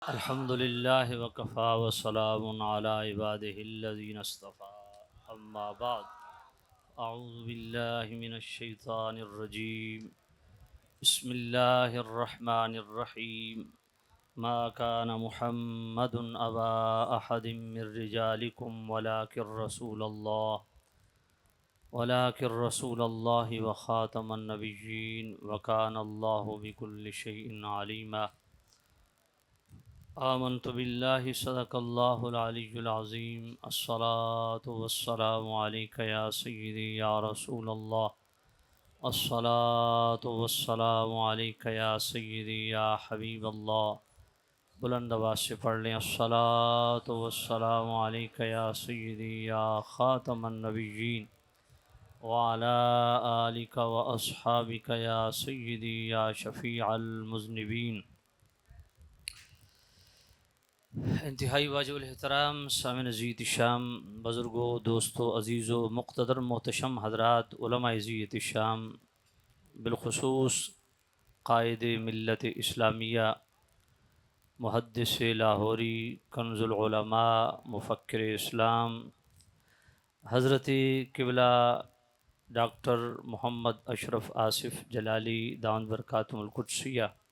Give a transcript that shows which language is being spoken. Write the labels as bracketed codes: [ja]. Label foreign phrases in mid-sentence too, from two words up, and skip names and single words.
[ar] الحمد لله وكفى والسلام على عباده الذين اصطفى أما بعد أعوذ بالله من الشيطان الرجيم بسم الله الرحمن الرحيم ما كان محمد أبا أحد من رجالكم ولكن رسول الله وخاتم النبيين وكان الله بكل شيء عليما. آمنت بالله صدق الله العلي العظيم. الصلاة والسلام عليك يا سيدي يا رسول الله. الصلاة والسلام عليك يا سيدي يا حبيب الله. [ur] بلند آواز سے پڑھ لیں, [ar] الصلاة والسلام عليك يا سيدي يا خاتم النبيين وعلى آلك وأصحابك يا سيدي يا شفيع المذنبين. [ur] انتہائی واجب الاحترام سامعین عزیز شام، بزرگوں، دوستوں، عزیزوں، مقتدر محتشم حضرات، علماء عز شام، بالخصوص قائد ملت اسلامیہ، محدث لاہوری، کنز العلماء، مفکر اسلام، حضرت قبلہ ڈاکٹر محمد اشرف آصف جلالی [ar] دامت بركاته القدسية,